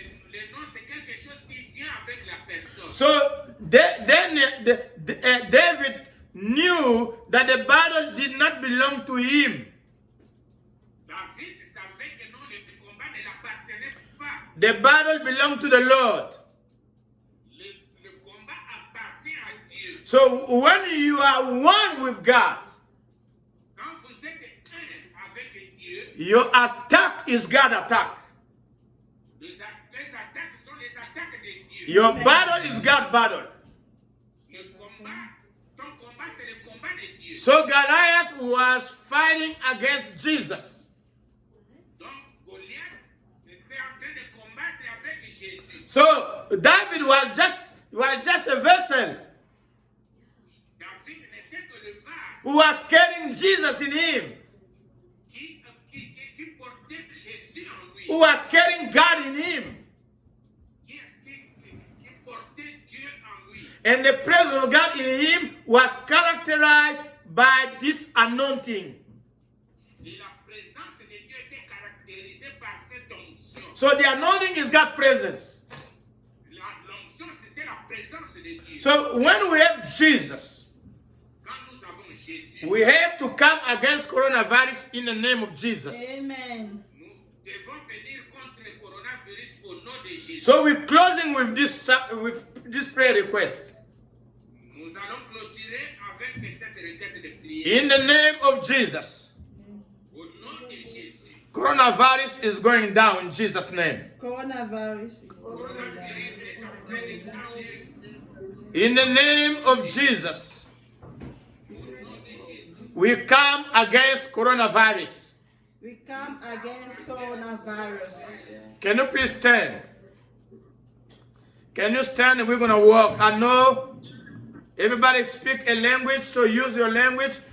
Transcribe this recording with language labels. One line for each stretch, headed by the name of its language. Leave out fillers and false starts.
French: Le nom, c'est quelque chose qui vient avec la personne.
English: So David knew that the battle did not belong to him.
French: David savait que non, le combat ne l'appartenait pas.
English: The battle belonged to the Lord.
French: Le combat appartient à Dieu.
English: So when you are one with God,
French: Quand vous êtes un avec Dieu,
English: your attack is God attack.
French: les attaques sont les attaques de Dieu.
English: Your battle is God battle.
French: c'est le combat de Dieu.
English: So Goliath was fighting against Jesus.
French: Donc Goliath était en train de combattre avec Jésus.
English: So David was just a vessel
French: David n'était que le vase
English: who was carrying Jesus in him,
French: qui portait Jésus en lui.
English: who was carrying God in him.
French: Qui portait Dieu en lui.
English: And the presence of God in him was characterized by this anointing.
French: Et la présence de Dieu était caractérisée par cette onction.
English: So the anointing is God's presence.
French: L'onction, c'était la présence de Dieu.
English: So when we have Jesus,
French: Quand nous avons Jésus,
English: we have to come against coronavirus in the name of Jesus. Amen.
French: nous devons venir contre le coronavirus au nom de Jésus.
English: So we're closing with this prayer request.
French: Nous allons clôturer avec cette requête de prière.
English: In the name of Jesus,
French: Au nom de Jésus.
English: coronavirus is going down in Jesus' name. Coronavirus is going
French: Coronavirus est en train de aller.
English: In the name of Jesus,
French: Au nom de Jésus.
English: we come against coronavirus. We come against coronavirus. Can you please stand? Can you stand and we're going to walk? I know everybody speak a language, so use your language.